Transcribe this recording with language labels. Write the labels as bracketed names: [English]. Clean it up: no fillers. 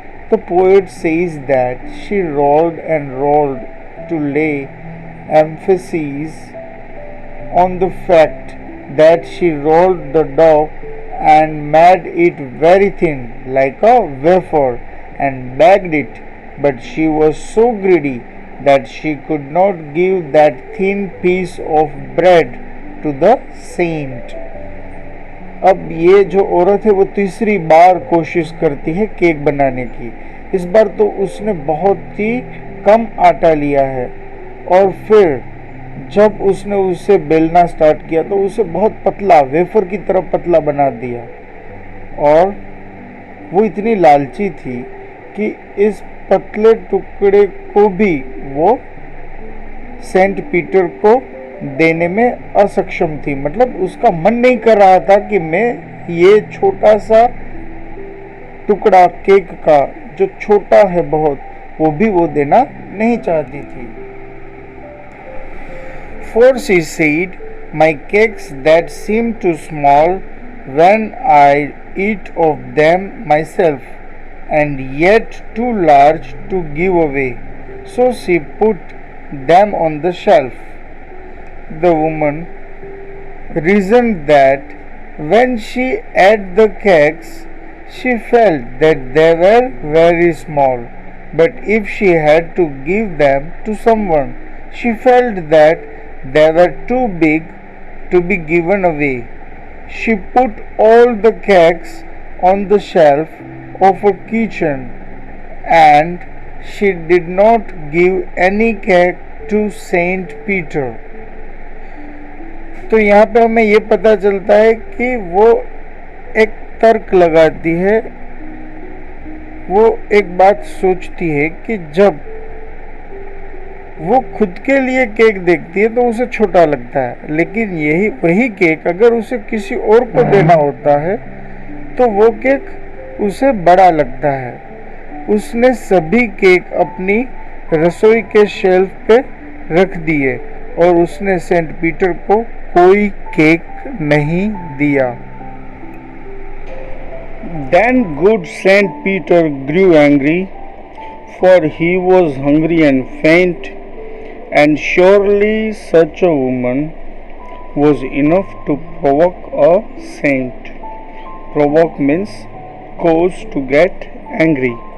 [English] The poet says that she rolled and rolled to lay emphasis on the fact that she rolled the dough and made it very thin like a wafer and baked it, but she was so greedy that she could not give that thin piece of bread to the saint. [Hindi] अब ये जो औरत है वो तीसरी बार कोशिश करती है केक बनाने की. इस बार तो उसने बहुत ही कम आटा लिया है और फिर जब उसने उसे बेलना स्टार्ट किया तो उसे बहुत पतला, वेफर की तरह पतला बना दिया. और वो इतनी लालची थी कि इस पतले टुकड़े को भी वो सेंट पीटर को देने में असक्षम थी. मतलब उसका मन नहीं कर रहा था कि मैं ये छोटा सा टुकड़ा केक का जो छोटा है बहुत, वो भी वो देना नहीं चाहती थी. [English] For she said, my cakes that seem too small when I eat of them myself, and yet too large to give away. So she put them on the shelf. The woman reasoned that when she ate the cakes, she felt that they were very small, but if she had to give them to someone, she felt that They were too big to be given away. She put all the cakes on the shelf of her kitchen, and she did not give any cake to Saint Peter. [Hindi] तो यहाँ पे हमें ये पता चलता है कि वो एक तर्क लगाती है, वो एक बात सोचती है कि जब वो खुद के लिए केक देखती है तो उसे छोटा लगता है, लेकिन वही केक अगर उसे किसी और को देना होता है तो वो केक उसे बड़ा लगता है। उसने सभी केक अपनी रसोई के शेल्फ पे रख दिए और उसने सेंट पीटर को कोई केक नहीं दिया। [English] Then good Saint Peter grew angry, for he was hungry and faint, and surely such a woman was enough to provoke a saint. Provoke means cause to get angry.